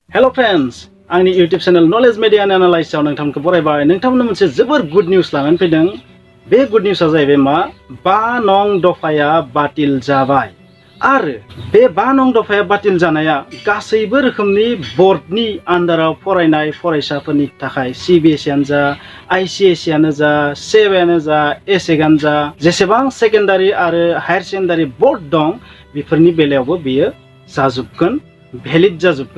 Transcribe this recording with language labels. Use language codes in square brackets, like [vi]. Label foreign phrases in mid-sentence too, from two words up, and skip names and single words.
[en] Hello friends, [brx] आंनि YouTube channel Knowledge Media and Analysis आव नोंथांमोनखौ बरायबाय। नोंथांमोननो मोनसे जोबोर [en] good news [brx] लानानै फैदों। बे गुड निउसआ जाहैबाय मा 5 नं दफाया बातिल जाबाय। आरो बे 5 नं दफाया बातिल जानाया गासैबो रोखोमनि बर्डनि आन्डाराव फरायनाय फरायसाफोरनि थाखाय CBSE आनो जा, ICSE आनो जा, SEB आनो जा, ESSEC आनो जा, जेसेबां सेकेन्डारि आरो [en] higher secondary board [brx] दं बेफोरनि बेलायावबो बेयो जाजोबगोन, भेलिड जाजोबगोन।